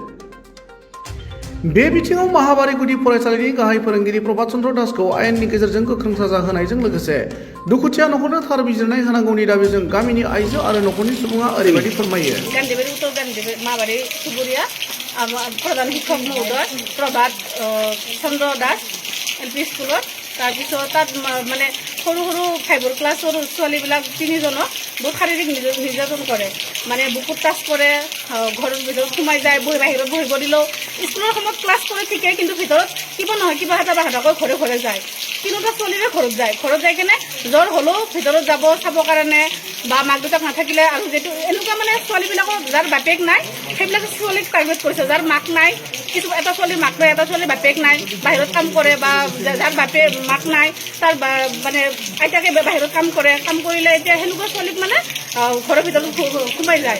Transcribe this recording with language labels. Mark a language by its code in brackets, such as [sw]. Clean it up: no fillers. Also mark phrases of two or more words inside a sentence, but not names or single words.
[brx] बे बिथिङाव महाबारिगुदि फरायसालिनि गाहाय फोरोंगिरि प्रभात चन्द्र दासखौ आयेननि गेजेरजों गोख्रों साजा होनायजों लोगोसे दुखुथिया नखरनो थार बिजिरनाय होनांगौनि दाबिजों गामिनि आइजो आरो नखरनि सुबुङा ओरैबायदि फोरमायो। [as] गान्धीबारि उत्तर गान्धीबारि महाबारि सुबुरिया प्रधान शिक्षक महोदय प्रभात चन्द्र दास LP स्कुলত তাৰপিছত তাত মানে সৰু সৰু 5 ক্লাছৰ ছোৱালীবিলাক 3জনক বহুত শাৰীৰিক নিৰ্যাতন কৰে, মানে বুকুত টাচ কৰে, ঘৰৰ ভিতৰত সোমাই যায়, বাহিৰত বহিব দিলেও স্কুলৰ সময়ত ক্লাছ কৰে ঠিকেই, কিন্তু ভিতৰত কিবা নহয় কিবা এটা বাহাদাকৈ ঘৰে ঘৰে যায়। তিনিটা ছোৱালীৰে ঘৰত যাই কেনে জ্বৰ হ'লেও ভিতৰত যাব চাবৰ কাৰণে, বা মাক দেউতাক নাথাকিলে আৰু যিটো এনেকুৱা মানে ছোৱালীবিলাকৰ যাৰ বাপেক নাই সেইবিলাক ছোৱালীক টাৰ্গেট কৰিছে, যাৰ মাক নাই, কিছু এটা ছোৱালীৰ মাক নাই, এটা ছোৱালীৰ বাপেক নাই, বাহিৰত কাম কৰে, বা যাৰ বাপেক মাক নাই তাৰ মানে আইতাকে বাহিৰত কাম কৰিলে এতিয়া সেনেকুৱা ছোৱালীক মানে ঘৰৰ ভিতৰত সোমাই যায়।